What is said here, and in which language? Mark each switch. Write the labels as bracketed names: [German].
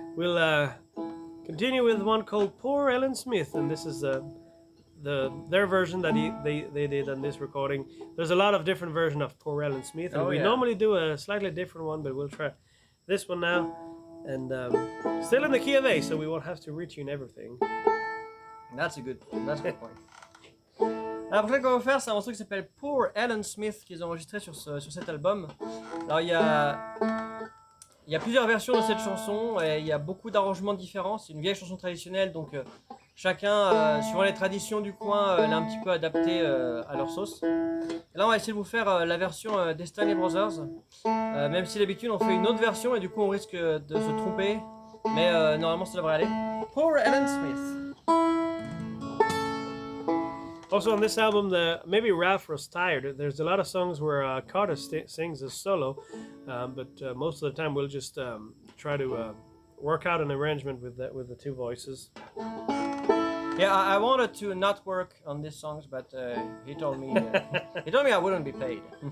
[English] We'll continue with one called Poor Ellen Smith, and this is their version that they did on this recording. There's a lot of different versions of Poor Ellen Smith, and we normally do a slightly different one, but we'll try this one now. And still in the key of A, so we won't have to retune everything. That's a good point. [French] La prochaine qu'on va faire, c'est un morceau qui s'appelle Poor Ellen Smith qu'ils ont enregistré sur cet album. Alors il y a plusieurs versions de cette chanson et il y a beaucoup d'arrangements différents. C'est une vieille chanson traditionnelle, donc chacun, suivant les traditions du coin, l'a un petit peu adapté à leur sauce. Et là, on va essayer de vous faire la version des Stanley Brothers, même si d'habitude on fait une autre version et du coup on risque de se tromper, mais normalement ça devrait aller. Pour Alan Smith. [English] Also on this album, maybe Ralph was tired. There's a lot of songs where Carter sings as solo, but most of the time we'll just try to work out an arrangement with the two voices. Yeah, I wanted to not work on these songs, but he told me I wouldn't be paid.